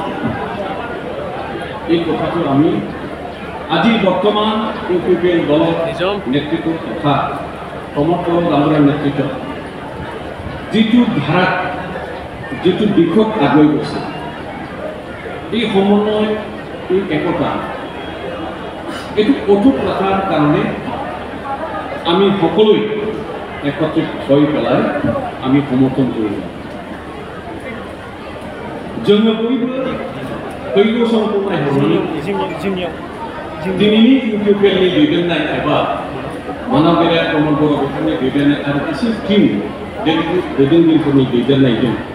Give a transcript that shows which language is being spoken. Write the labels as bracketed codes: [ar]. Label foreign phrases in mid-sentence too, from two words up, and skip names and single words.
[as] এই কথাটো আমি আজি বৰ্তমান ইউপিপিএল দলৰ নেতৃত্ব তথা প্ৰমোদ বড়ো ডাঙৰীয়াৰ নেতৃত্বত যিটো ধাৰাত, যিটো দিশত আগুৱাই গৈছে, এই সমন্বয়, এই একতা, এইটো অটুট ৰখাৰ কাৰণে আমি সকলোৱে একত্ৰিত হৈ পেলাই আমি সমৰ্থন কৰিব। [brx] जोङो बयबो फैगौ समखौहाय दिनैनि इउपिपिएलनि दैदेननाय एबा मानाव गेदेर प्रमोद बर' बिथांनि दैदेननाय आरो एसे टीम दैदेनगिरिफोरनि दैदेननायजों